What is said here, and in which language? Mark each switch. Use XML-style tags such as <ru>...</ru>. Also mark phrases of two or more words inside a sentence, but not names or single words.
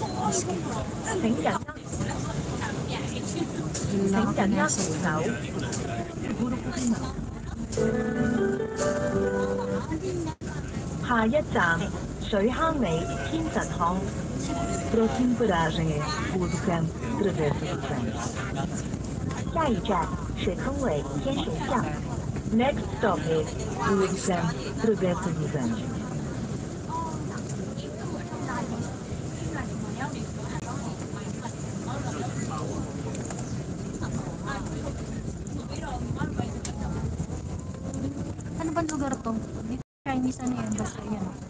<yue>請緊握扶手。下一站，水坑尾天神巷。</yue> <pt>Próxima paragem é Rua do Campo, Travessa do Santos.</pt> <yue>下一站，水坑尾天神巷。</yue> <pt>Next stop is Rua do Campo, Travessa dos Anjos.</pt> <tl>Ano bang lugar to? Chinese ano yan? Basta yan.</tl>